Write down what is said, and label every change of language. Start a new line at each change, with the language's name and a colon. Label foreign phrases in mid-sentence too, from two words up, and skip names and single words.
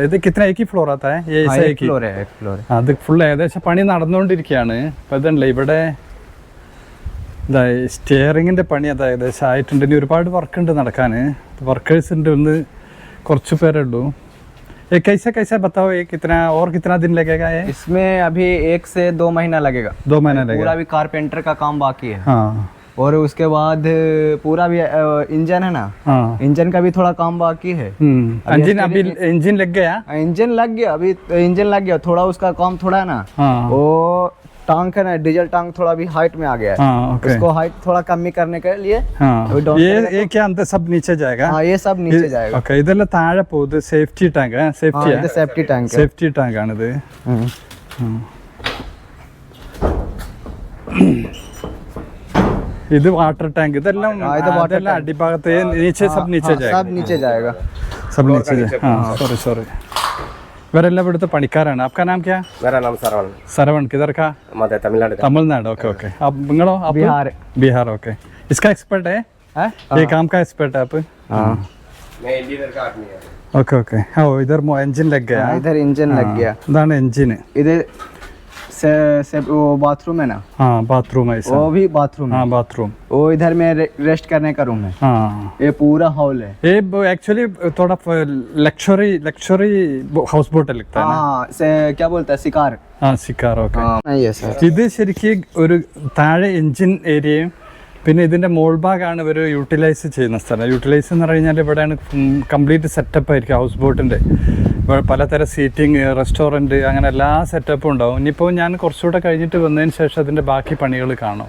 Hindi: ഇത് കിतना एक ही फ्लोर आता है? ये ऐसा एक फ्लोर है, एक फ्लोर है.
Malayalam: അത് ഫുൾ ഏകദേശം പണി നടന്നുകൊണ്ടിരിക്കുകയാണ്. അപ്പോൾ ഇതല്ലേ ഇവിടെ ഇതാ സ്റ്റിയറിങ്ങിൻ്റെ പണി അത് ഏകദേശം ആയിട്ടുണ്ട്. ഇനി ഒരുപാട് വർക്ക് ഉണ്ട് നടക്കാൻ. വർക്കേഴ്സ് ഉണ്ട്, ഒന്ന് കുറച്ച് പേരേ ഉള്ളൂ.
Hindi: कैसा कैसा बताओ, ये कितना और कितना दिन लगेगा? ये इसमें अभी 1 से 2 महीना लगेगा. 2 महीना लगेगा. पूरा अभी कारपेंटर का काम बाकी है. हाँ, और उसके बाद पूरा भी इंजन है ना, हाँ इंजन का भी थोड़ा काम बाकी है। इंजन अभी इंजन लग गया। इंजन लग गया, अभी इंजन लग गया, थोड़ा उसका काम थोड़ा है ना, हाँ वो टांक है ना,
English: diesel tank
Hindi: थोड़ा भी हाइट में आ गया है। हाँ ओके उसको हाइट थोड़ा कमी करने के लिए हाँ अभी डाउन ये क्या अंदर सब नीचे जाएगा। हाँ ये सब नीचे जाएगा।
Malayalam: ഓക്കെ ഇതെല്ലാം താഴെ പോകുന്നത്
English: safety tank
Hindi: हाँ
Malayalam: സേഫ്റ്റി
Hindi: ये
English: safety tank
Hindi: है।
English: safety tank
Malayalam: ആണിത് ഇത്
English: water tank
Malayalam: ഇതെല്ലാം ഇതെല്ലാം അടിഭാഗത്ത്
Hindi: नीचे सब नीचे जाएगा सब नीचे जाएगा। सब नीचे हाँ सॉरी सॉरी
Malayalam: ഇവരെല്ലാം ഇവിടുത്തെ പണിക്കാരാണ്
Hindi: आपका नाम क्या मेरा नाम सरवण, सरवण किधर का मध्य तमिलनाडु का। तमिलनाडु ओके ओके अब निങ്ങളോ बिहार। बिहार ओके इसका एक्सपर्ट है ये काम का एक्सपर्ट है आप हाँ मैं इंजीनियर का आदमी है। ओके ओके हाँ इधर इंजन लग गया इधर इंजन लग गया।
Malayalam: ഇതാണ് എഞ്ചിൻ
Hindi: इधर से वो बाथरूम है ना, हाँ बाथरूम है ऐसा वो भी बाथरूम है। हाँ बाथरूम वो इधर में रेस्ट करने का रूम है। हाँ ये पूरा हॉल है। ये एक्चुअली थोड़ा
English: luxury luxury house boat
Hindi: लगता है ना हाँ से क्या बोलता है, शिकार। हाँ शिकार ओके हाँ नहीं है सर।
Malayalam: ഇത് ശരിക്കും ഒരു താഴെ എഞ്ചിൻ ഏരിയയും പിന്നെ ഇതിൻ്റെ മോൾ ഭാഗമാണ് ഇവർ യൂട്ടിലൈസ് ചെയ്യുന്ന സ്ഥലം. യൂട്ടിലൈസ് എന്ന് പറഞ്ഞു കഴിഞ്ഞാൽ ഇവിടെയാണ്
English: complete setup
Malayalam: ആയിരിക്കും ഹൗസ് ബോട്ടിൻ്റെ. ഇവിടെ പലതരം സീറ്റിംഗ്, റെസ്റ്റോറൻറ്റ്, അങ്ങനെ എല്ലാ സെറ്റപ്പും ഉണ്ടാവും. ഇനിയിപ്പോൾ ഞാൻ കുറച്ചുകൂടെ കഴിഞ്ഞിട്ട് വന്നതിന് ശേഷം അതിൻ്റെ ബാക്കി പണികൾ കാണാം.